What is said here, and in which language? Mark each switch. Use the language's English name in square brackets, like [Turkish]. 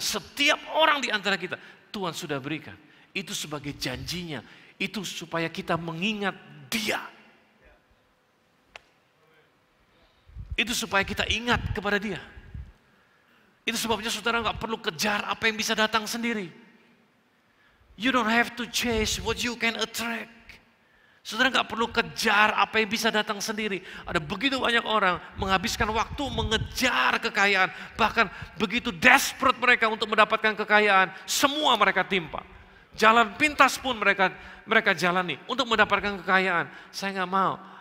[Indonesian] Setiap orang di antara kita, Tuhan sudah berikan. Itu sebagai janjinya, itu supaya kita mengingat Dia. Itu supaya kita ingat kepada Dia. Itu sebabnya saudara nggak perlu kejar apa yang bisa datang sendiri. [English] You don't have to chase what you can attract. [Indonesian] Saudara nggak perlu kejar apa yang bisa datang sendiri. Ada begitu banyak orang menghabiskan waktu mengejar kekayaan. Bahkan begitu desperate mereka untuk mendapatkan kekayaan. Semua mereka timpa. Jalan pintas pun mereka jalani untuk mendapatkan kekayaan. Saya nggak mau.